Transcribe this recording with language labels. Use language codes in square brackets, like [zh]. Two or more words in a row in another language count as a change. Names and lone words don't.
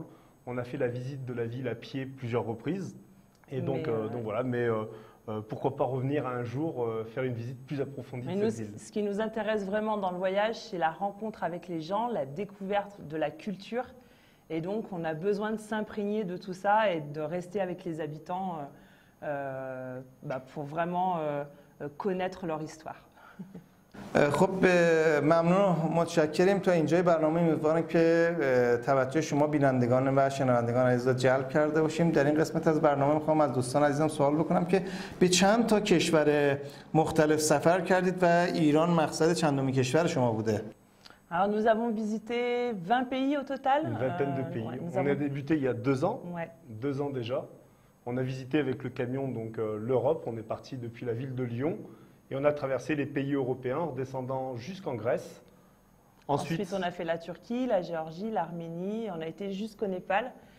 [fr] On a fait la visite de la ville à pied plusieurs reprises. Et donc voilà, mais pourquoi pas revenir un jour faire une visite plus approfondie de cette ville. Ce qui nous intéresse vraiment dans le voyage, c'est la rencontre avec les gens, la découverte de la culture. Et donc on a besoin de s'imprégner de tout ça et de rester avec les habitants pour vraiment connaître leur histoire. [fa] خب ممنون و متشکریم. تا اینجای برنامه امیدوارم که توجه شما بینندگان و شنوندگان عزیز جلب کرده باشیم. در این قسمت از برنامه میخوام از دوستان عزیزم سوال بکنم که به چند تا کشور مختلف سفر کردید و ایران مقصد چندمین کشور شما بوده؟ [fr] Alors nous avons visité 20 pays au total. Une vingtaine de pays. On a débuté il y a 2 ans, 2 ans déjà. On a visité avec le camion donc l'Europe. On est parti depuis la ville de Lyon. Et on a traversé les pays européens en descendant jusqu'en Grèce. Ensuite, on a fait la Turquie, la Géorgie, l'Arménie, on a été jusqu'au Népal.